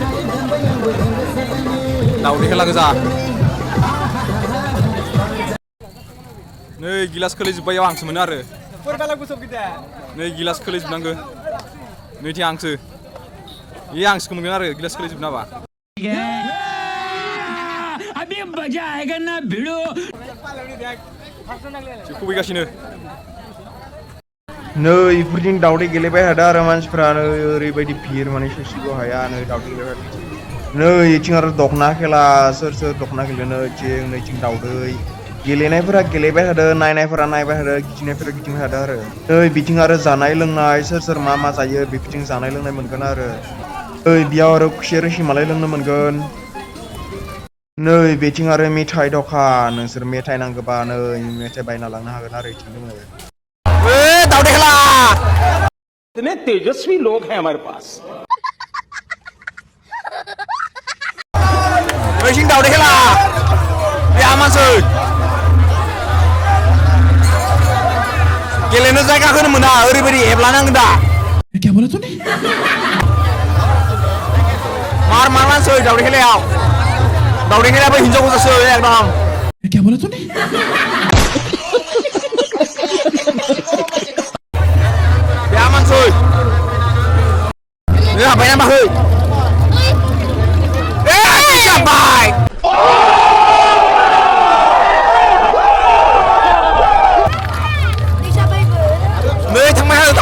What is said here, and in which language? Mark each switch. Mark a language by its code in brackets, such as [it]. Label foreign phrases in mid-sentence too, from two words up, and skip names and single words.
[brx] दावदै खेला गोजा नै गिलास खोलैजोब्बायाव आंसो मोनो आरो नै गिलास खोलैजोबनांगौ नैथि आंसो ये आंसो मोनगोन आरो गिलास खोलैजोबना बा [hi] अभी मजा आएगा ना [brx] भिड़ो खुबैगासिनो नै इफोरजों दावदै गेलेबाय थादों आरो मानसिफ्रा नै ओरैबायदि भिर माने ससेबो हाया नै दावदै गेलेबाय नै इथिं आरो दखना खेला सोर दखना गेलेनो नैथिं दावदै गेलेनायफोरा गेलेबाय थादों नायनायफोरा नायबाय थादों गिदिंनायफोरा गिदिंबाय थादों आरो नै बिथिं आरो जानाय लोंनाय सोर मा जायो बेफोरथिं जानाय लोंनाय मोनगोन आरो नै बेयाव आरो खुसेर रोसिमालाय लोंनो मोनगोन नै बेथिं आरो मेथाइ दखान नोंसोर मेथाइ नांगौबा नै मेथाइ बायना लांनो हागोन आरो इथिं दङ दावदै खेला [hi] इतने तेजस्वी लोग हैं हमारे पास [brx] नैथिं दावदै खेला बे मानसै गेलेनो जायगाखौनो मोना ओरैबायदि एब्लानांगोन दा मार मानसै दावदै खेलायाबो हिनजाव गोजासो एकदम बे मानसै नै हाबायना माखै जाबाय नै थांबाय